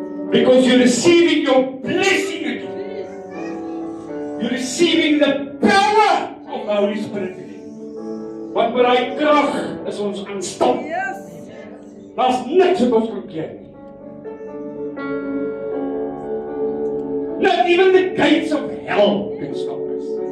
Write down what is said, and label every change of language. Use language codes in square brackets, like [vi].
[en] Because you're receiving your blessing again. You're receiving the power of the Holy Spirit again. [af] Want met die krag is ons aanstap. Daar's niks wat ons kan keer nie. [en] Not even the gates of hell can stop us.